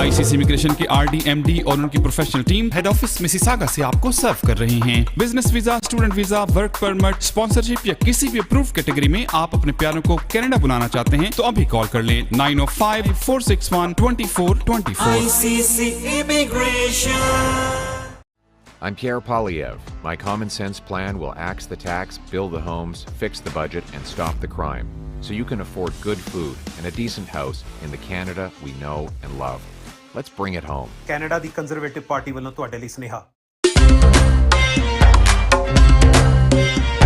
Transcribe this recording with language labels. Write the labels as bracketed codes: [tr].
[hi] ICC immigration की RD, MD और उनकी professional team head office Mississauga से आपको सर्व कर रही हैं. Business visa, student visa, work permit, sponsorship या किसी भी अप्रूव कैटेगरी में आप अपने प्यारों को कनाडा बुलाना चाहते हैं तो अभी कॉल कर लें 905-461-2424. [en] ICC Immigration. I'm Pierre Polyev. My common sense plan will axe the tax, build the homes, fix the budget, and stop the crime, so you can afford good food and a decent house in the Canada we know and love. Let's bring it home. [pa] Canada ਦੀ conservative party ਵੱਲੋਂ ਤੁਹਾਡੇ ਲਈ ਸੁਨੇਹਾ